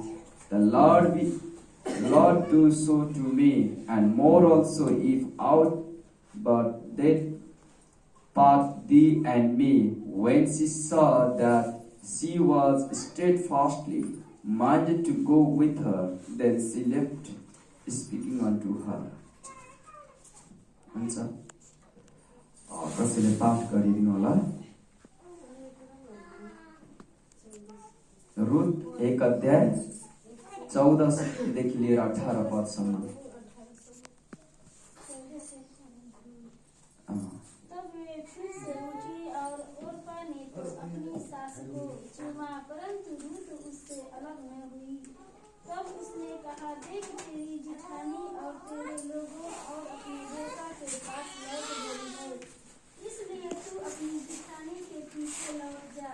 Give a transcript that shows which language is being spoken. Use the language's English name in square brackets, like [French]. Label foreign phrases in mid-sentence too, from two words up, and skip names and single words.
[English] The Lord do so to me, and more also, if aught but that part thee and me. When she saw that she was steadfastly minded to go with her, then she left speaking unto her. [Nepali] हुन्छ, कसैले पाठ गरिदिनु होला। रुथ 1 अध्याय 14 देखि लिएर 18 पदसम्म। [Hindi] तब वे फिर से उठी और ओर्पा ने तो अपनी सास को चूमा, परंतु रूथ उससे अलग न हुई। तब उसने कहा, देख तेरी जिठानी और तेरे लोगों और अपने बेटा के पास लौट गई है, इसलिए तू अपनी जिठानी के पीछे लौट जा।